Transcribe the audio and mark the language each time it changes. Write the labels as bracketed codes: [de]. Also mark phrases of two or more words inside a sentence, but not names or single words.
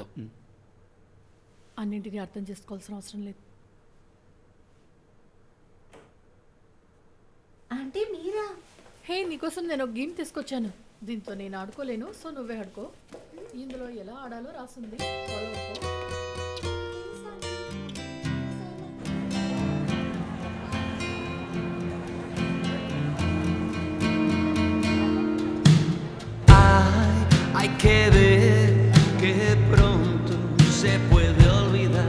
[te] అన్నింటినీ అర్థం చేసుకోవాల్సిన అవసరం లేదు. అంటే మీరా? హే, నీకోసం నేను ఒక గేమ్ తీసుకొచ్చాను. దీంతో నేను ఆడుకోలేను, సో నువ్వే ఆడుకో. ఇందులో ఎలా ఆడాలో రాసింది, ఫాలో అవుకో. [es] Hay que ver que pronto se puede olvidar.